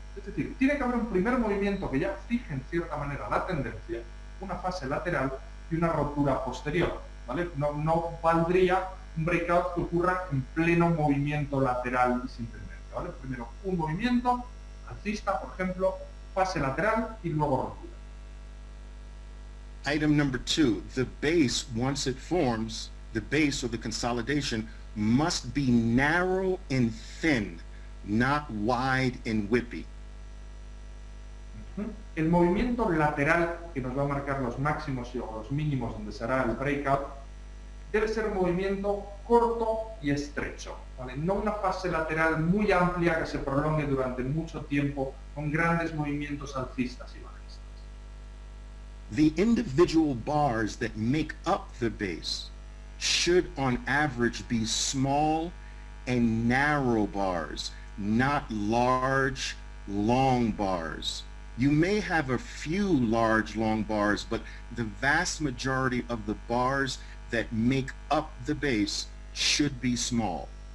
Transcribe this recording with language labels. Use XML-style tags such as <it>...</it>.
<es>Es decir, tiene que haber un primer movimiento que ya fije en cierta manera la tendencia, una fase lateral y una rotura posterior, ¿vale? No valdría un breakout que ocurra en pleno movimiento lateral y sin tendencia, ¿vale? Primero un movimiento alcista, por ejemplo, fase lateral y luego rotura.</es> <en>Item number 2, the base, once it forms, the base or the consolidation must be narrow and thin, not wide and whippy.</en> <es>El movimiento lateral que nos va a marcar los máximos y los mínimos donde será el breakout debe ser un movimiento corto y estrecho, ¿vale? No una fase lateral muy amplia que se prolongue durante mucho tiempo con grandes movimientos alcistas y bajistas.</es> <en>The individual bars that make up the base should on average be small and narrow bars, not large, long bars. You may have a few large, long bars, but the vast majority of the bars that make up the base should be small.</en>